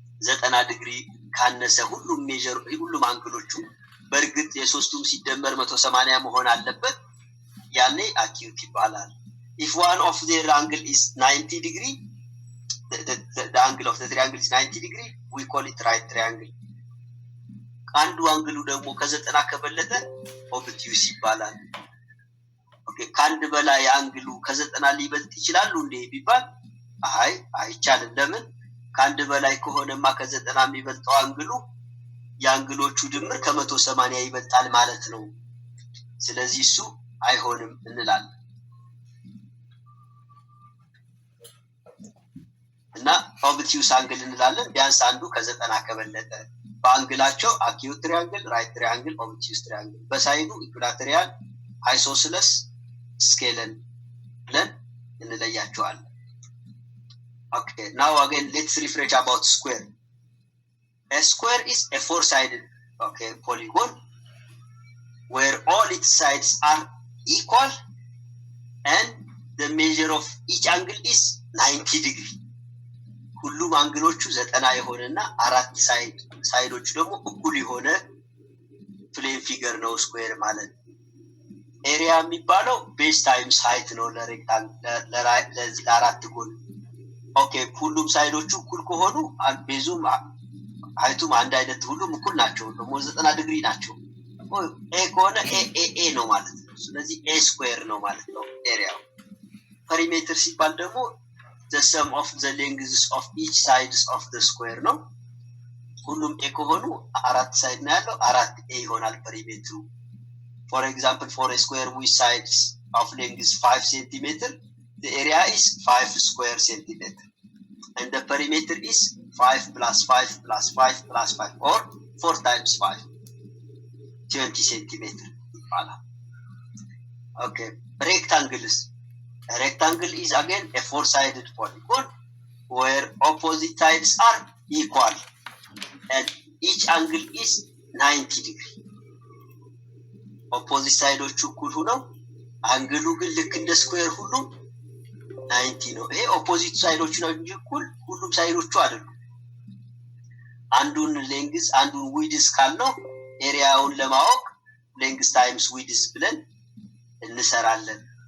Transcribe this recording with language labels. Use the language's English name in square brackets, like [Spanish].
[Amharic] 90 degree ካነሰ ሁሉም ሜጀር ሁሉም አንግሎቹ በርግጥ የሶስቱም ሲደመር 180 መሆን አለበት ያኔ acute ይባላል [English] if one of their angle is 90 degree the angle of the triangle is 90 degree we call it right triangle [Amharic] አንዱ አንግሉ ደግሞ ከ90 ከበለጠ obtuse ይባላል ከአንድ በላይ አንግሉ ከ90 ሊበልጥ ይችላል እንዴ ቢባል አይ አይቻልም። ለምን ከአንድ በላይ ከሆነማ ከ90 የሚበልጠው አንግሉ የአንግሎቹ ድምር ከ180 ይበልጣል ማለት ነው። ስለዚህ እሱ አይሆንም እንላለን። እና ኦብቲዩስ አንግል እንላለን ቢያንስ አንዱ ከ90 ከበለጠ በአንግላቸው አኪዩት ትሪያንግል፣ ራይት ትሪያንግል፣ ኦብቲዩስ ትሪያንግል በሳይዱ ኢኩላተሪያል፣ አይሶስለስ፣ ስኬለን ብለን እንለያቸዋለን። [English] Okay, now again let's refresh about square. A square is a four-sided polygon where all its sides are equal and the measure of each angle is 90 degree. [Amharic] ሁሉም አንግሎቹ 90 የሆነና አራት ሳይዶቹ ደግሞ እኩል የሆነ ፕሌን ፊገር ነው ስኩዌር ማለት። ኤሪያ የሚባለው ቤዝ ታይምስ ሃይት ነው ለአራት ጎን። ኦኬ ሁሉም ሳይዶቹ እኩል ከሆኑ ቤዙም ሃይቱም አንድ አይነት ሁሉም እኩል ናቸው፣ ደግሞ 90 ዲግሪ ናቸው። ኤ ከሆነ ኤ ነው ማለት ነው። ስለዚህ ኤ ስኩዌር ነው ማለት ነው ኤሪያው። ፐሪሜትር ሲባል ደግሞ [English] the sum of the lengths of each sides of the square [Amharic] ነው። ሁሉም ኤ ከሆኑ አራት ሳይድ ነው ያለው፣ አራት ኤ ይሆናል ፐሪሜትሩ። [English] for example for a square with sides of length 5 cm the area is 5 square centimeter and the perimeter is 5 plus 5 plus 5 plus 5 or 4 times 5 20 centimeter. Okay, rectangles. A rectangle is again a four-sided polygon where opposite sides are equal and each angle is 90 degree. [Amharic] Opposite sides እኩል ሆነው አንግሉ ግን ልክ እንደ ስኩዌር ሁሉ 90 ነው። ይሄ ኦፖዚት ሳይዶቹ ነው እንጂ እኩል ሁሉም ሳይዶቹ አይደሉም። አንዱን ሌንግዝ አንዱን ዊድስ ካልነው ኤሪያውን ለማወቅ ሌንግዝ ታይምስ ዊድስ ብለን እንሰራለን።